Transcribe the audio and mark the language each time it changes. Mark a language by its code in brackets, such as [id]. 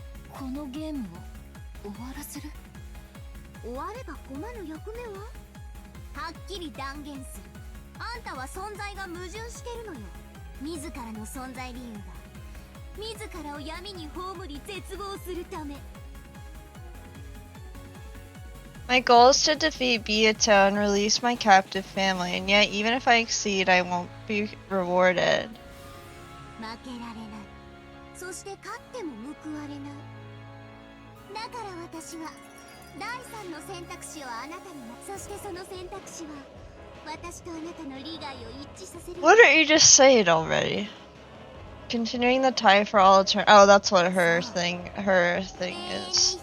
[ja] このゲームを終わらせる？終われば駒の役目ははっきり断言する。あんたは存在が矛盾してるのよ。自らの存在理由が自らを闇に葬り絶望するため。 [en] My goal is to defeat Beato and release my captive family, and yet even if I exceed, I won't be rewarded. [ja] 負けられない。そして勝っても報われない。だから私は第三の選択肢をあなたにも。そしてその選択肢は私とあなたの利害を一致させる。 [en] Why don't you just say it already? Continuing the tie for all eternity. Oh, that's what her thing is.